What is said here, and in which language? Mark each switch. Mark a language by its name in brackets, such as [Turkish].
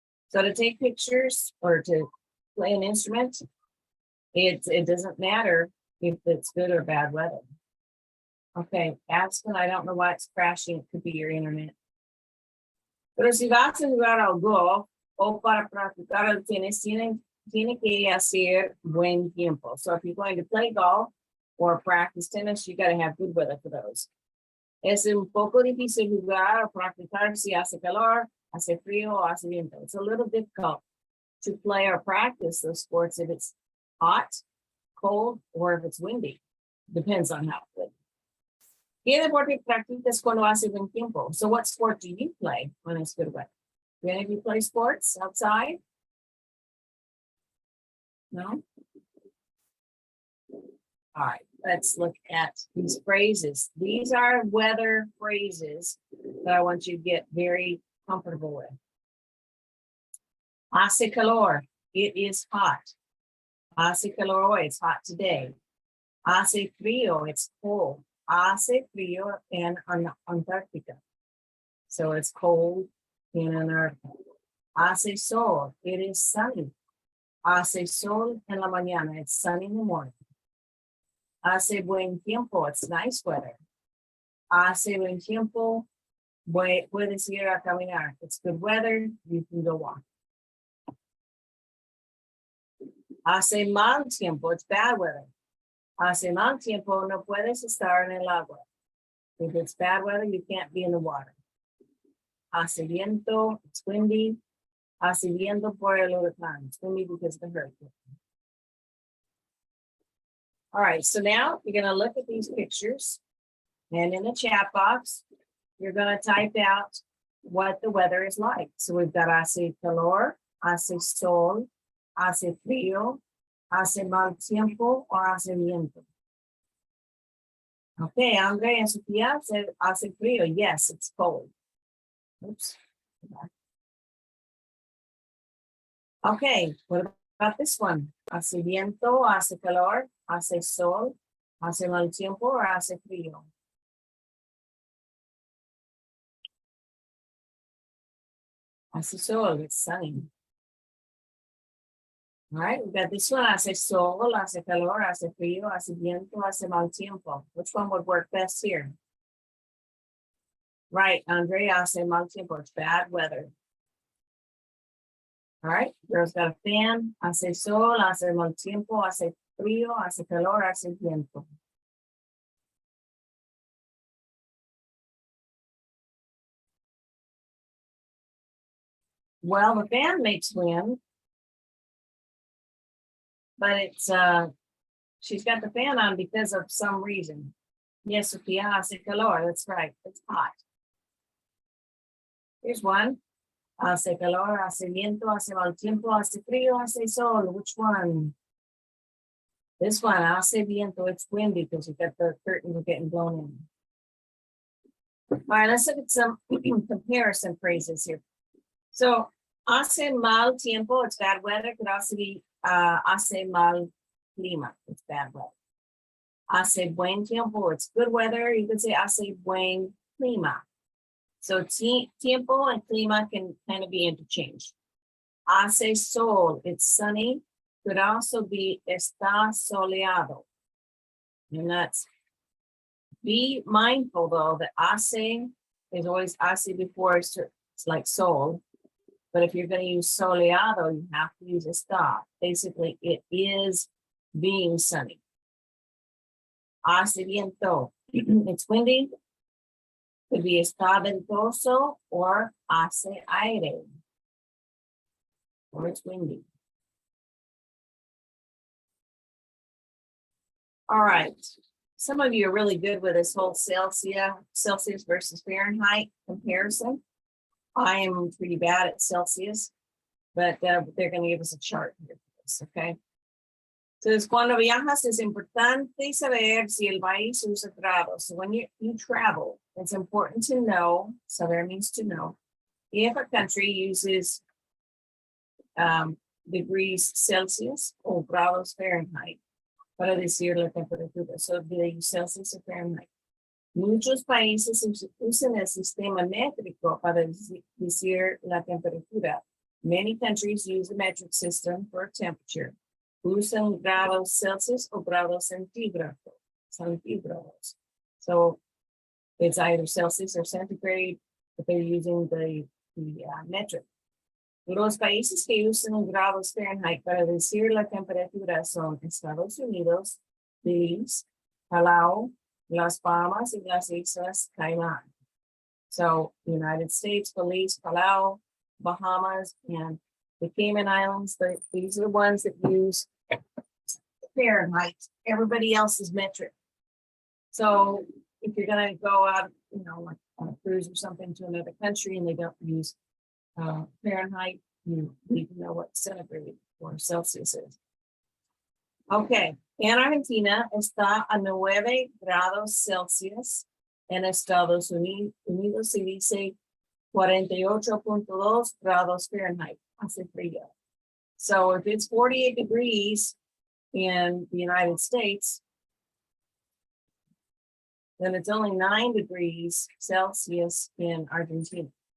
[English] So to take pictures or to play an instrument, it doesn't matter if it's good or bad weather. Okay, Aspen, I don't know why it's crashing. It could be your internet. [Spanish] Pero si vas a jugar al golf o para practicar el tenis, tiene que hacer buen tiempo. [English] So if you're going to play golf or practice tennis, you got to have good weather for those. [Spanish] Es un poco difícil jugar o practicar si hace calor, hace frío o hace viento. [English] It's a little difficult to play or practice those sports if it's hot, cold, or if it's windy. Depends on how good. [Spanish] ¿Qué deporte practicas cuando hace buen tiempo? [English] So what sport do you play when it's good weather? Do any of you play sports outside? No? All right, let's look at these phrases. These are weather phrases that I want you to get very comfortable with. [Spanish] Hace calor, [English] it is hot. Hace calor, it's hot today. [Spanish] Hace frío, [English] it's cold. [Spanish] Hace frío en Antarctica. [English] So it's cold in Antarctica. [Spanish] Hace sol, [English] it is sunny. [Spanish] Hace sol en la mañana, [English] it's sunny in the morning. [Spanish] Hace buen tiempo, [English] it's nice weather. [Spanish] Hace buen tiempo, puedes ir a caminar. [English] It's good weather, you can go walk. [Spanish] Hace mal tiempo, [English] it's bad weather. [Spanish] Hace mal tiempo, no puedes estar en el agua. [English] If it's bad weather, you can't be in the water. [Spanish] Hace viento, [English] it's windy. [Spanish] Hace viento por el huracán. [English] It's windy because of the hurricane. All right, so now you're gonna look at these pictures. And in the chat box, you're gonna type out what the weather is like. So we've got [Spanish] hace calor, hace sol, hace frío, hace mal tiempo, or hace viento. [English] Okay, Andre and Sophia said [Spanish] hace frío. [English] Yes, it's cold. Oops. Okay, what about this one? [Spanish] Hace viento, hace calor, hace sol, hace mal tiempo, or hace frío? Hace sol, [English] it's sunny. All right, we got this one, [Spanish] hace sol, hace calor, hace frío, hace viento, hace mal tiempo. [English] Which one would work best here? Right, Andre, [Spanish] hace mal tiempo, [English] it's bad weather. All right, girls got a fan, [Spanish] hace sol, hace mal tiempo, hace frío, hace calor, hace viento. [English] Well, the fan makes wind. But it's she's got the fan on because of some reason. Yes, Sophia, [Spanish] hace calor, [English] that's right, it's hot. Here's one. [Spanish] Hace calor, hace viento, hace mal tiempo, hace frío, hace sol. [English] Which one? This one, [Spanish] hace viento, [English] it's windy because you got the curtains getting blown in. All right, let's look at some comparison phrases here. So, [Spanish] hace mal tiempo, [English] it's bad weather, could also be [Spanish] hace mal clima, [English] it's bad weather. [Spanish] Hace buen tiempo, [English] it's good weather. You could say [Spanish] hace buen clima. [English] So tiempo and clima can kind of be interchanged. [Spanish] Hace sol, [English] it's sunny. Could also be [Spanish] está soleado. [English] And that's, be mindful though, that hace is always hace before it's like sol. But if you're going to use soleado, you have to use está. Basically, it is being sunny. [Spanish] Hace viento, [English] it's windy. Could be [Spanish] está ventoso [English] or [Spanish] hace aire, [English] or it's windy. All right. Some of you are really good with this whole Celsius versus Fahrenheit comparison. I am pretty bad at Celsius, but they're going to give us a chart here for this, okay? [Spanish] So cuando viajas es importante saber si el país usa grados. [English] So when you travel, it's important to know, saber means to know, if a country uses degrees Celsius or [Spanish] grados Fahrenheit para decir la temperatura. [English] So do they use Celsius or Fahrenheit? [Spanish] Muchos países usan el sistema métrico para decir la temperatura. [English] Many countries use the metric system for temperature. [Spanish] Usan grados Celsius o grados centígrados. [English] So it's either Celsius or centigrade, but they're using the metric. Los países que usan grados Fahrenheit para decir la temperatura son Estados Unidos, Belize, Palau, Las Bahamas, y las Islas Caimán. So United States, Belize, Palau, Bahamas, and the Cayman Islands, these are the ones that use Fahrenheit. Everybody else is metric. So if you're going to go out, like on a cruise or something to another country and they don't use Fahrenheit, you need to know what centigrade or Celsius is. [Spanish] Okay, en Argentina está a 9 grados Celsius. En Estados Unidos se dice 48.2 grados Fahrenheit. Hace frío. [English] So if it's 48 degrees in the United States, then it's only 9 degrees Celsius in Argentina.